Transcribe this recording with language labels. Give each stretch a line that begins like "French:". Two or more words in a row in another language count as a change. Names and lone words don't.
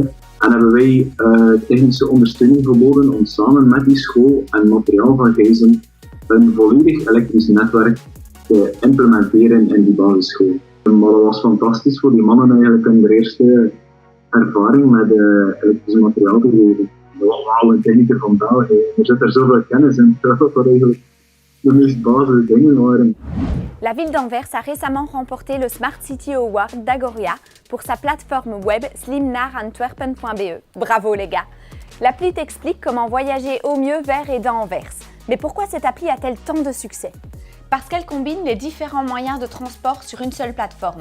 Dutch: En hebben wij technische ondersteuning geboden om samen met die school en materiaal van Gayson een volledig elektrisch netwerk te implementeren in die basisschool. Maar dat was fantastisch voor die mannen eigenlijk in de eerste ervaring met elektrisch materiaal te geven. Dat was wel een technieker van België. Er zit er zoveel kennis in, dat dat eigenlijk de meest basis dingen waren.
French: La ville d'Anvers a récemment remporté le Smart City Award d'Agoria pour sa plateforme web slimnarantwerpen.be. Bravo les gars! L'appli t'explique comment voyager au mieux vers et dans Anvers. Mais pourquoi cette appli a-t-elle tant de succès? Parce qu'elle combine les différents moyens de transport sur une seule plateforme.